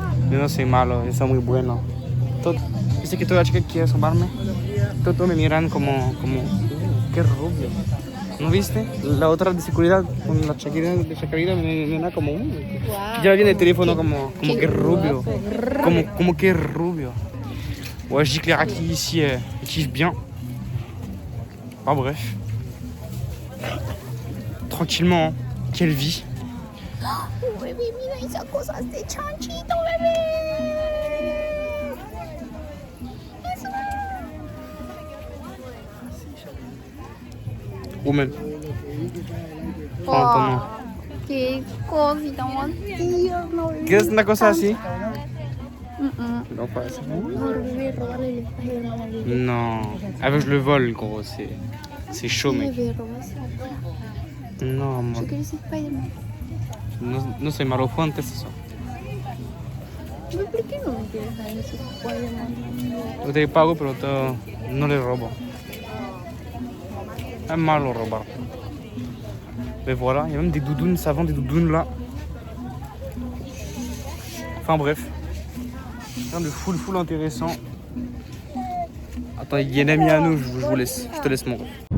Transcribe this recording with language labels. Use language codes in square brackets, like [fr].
[es] Yo no soy malo, yo soy muy bueno. Dice que toda la chica quiere sobarme. Todos me miran como qué rubio. ¿No viste? La otra de seguridad con la Shakira me mira como ya viene el teléfono como que rubio. Como que rubio. [fr] Ouais, je dis que les raquis ici ils kiffent bien. Ah bref. Tranquillement, hein. Quelle vie. [es] Oh, bebé, mira esas cosas de chanchito, bebé. [en] Woman. [es] Oh, qué cosita más tierna, bebé. ¿Quieres una cosa así? No, [fr] Non, pas assez. [es] bebé, robarle el Spider-Man al bebé. [fr] Non. Ah bah je le vole gros, c'est chaud mec. [es] Bebé, robáselo. [fr] Non, moi. [es] Yo quiero ser Spider-Man. No soy malo, fue antes eso. Bebé, ¿por qué no me quieres dar ese Spider-Man? Yo te pago, pero no le robo. Es malo robar. [fr] Mais voilà, il y a même des doudounes, ça vend des doudounes là. Enfin bref. Rien de full intéressant. Attends, il y a un ami à nous, je vous laisse. Je te laisse mon ref.